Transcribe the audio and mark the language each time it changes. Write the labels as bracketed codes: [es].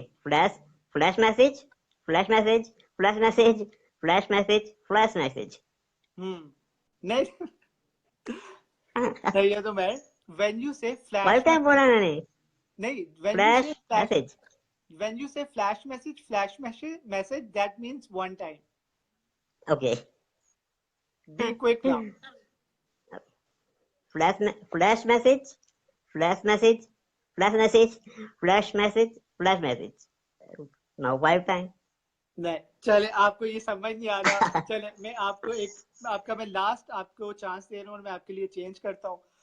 [en] Flash, flash message, flash message, flash message, flash message, flash message. [hi] नहीं, सही है तो मैं, [en] when you say 5 flash message, [hi] बोला मैंने. नहीं, [en] Flash message. when you say flash message, that means one time. Okay. Be quick now. Flash message, flash message, flash message, flash message, flash message. Now 5 time. [hi] नहीं, चले, आपको ये समझ नहीं आ रहा। चले, मैं आपको मैं लास्ट आपको चांस दे रहा हूँ, और मैं आपके लिए चेंज करता हूँ।